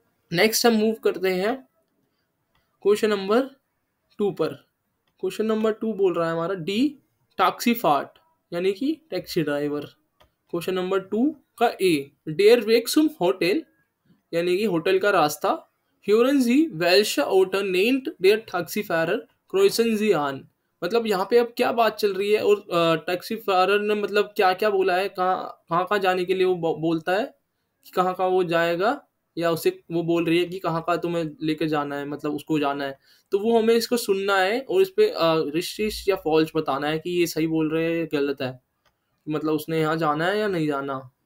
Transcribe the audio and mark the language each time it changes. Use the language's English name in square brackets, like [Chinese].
[Hindi] Next हम move करते हैं क्वेश्चन नंबर 2 पर। क्वेश्चन नंबर 2 बोल रहा है हमारा, [German] डी टैक्सी फाट, [Hindi] यानी कि टैक्सी ड्राइवर। क्वेश्चन नंबर 2 का ए, [German] डेयर वेक्सुम होटल, [Hindi] यानी कि होटल का रास्ता, [German] Hören Sie, welche Autor nennt der Taxifahrer kreuzen Sie an? [Hindi] मतलब यहाँ पे अब क्या बात चल रही है, और टैक्सीफारर ने मतलब क्या क्या बोला है, कहाँ कहाँ जाने के लिए वो बोलता है कि कहाँ कहाँ वो जाएगा, या उसे वो बोल रही है कि कहाँ कहाँ तुम्हें लेके जाना है, मतलब उसको जाना है। तो वो हमें इसको सुनना है और इस पे रिशिश या फॉल्स बताना है कि ये सही बोल रहे हैं या गलत है, मतलब उसने यहाँ जाना है या नहीं जाना।